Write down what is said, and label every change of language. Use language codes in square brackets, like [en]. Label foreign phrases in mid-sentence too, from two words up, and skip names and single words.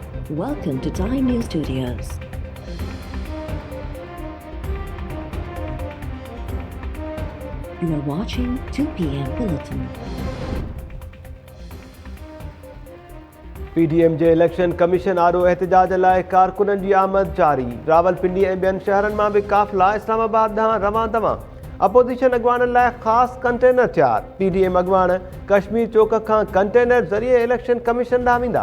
[en] Welcome to Time News Studios. You are watching 2 p.m. Bulletin. [sd] PDM जे इलेक्शन कमीशन आरो एहतजाज लाइ कारकुननि जी आमद जारी। रावलपिंडी ऐं ॿियनि शहरनि मां बि काफ़िला इस्लामाबाद ॾांहुं रवां तवां। अपोज़िशन अॻवाननि लाइ ख़ासि कंटेनर तयार। PDM अॻवान कश्मीर चौक खां कंटेनर ज़रिए इलेक्शन कमीशन ॾांहुं वेंदा।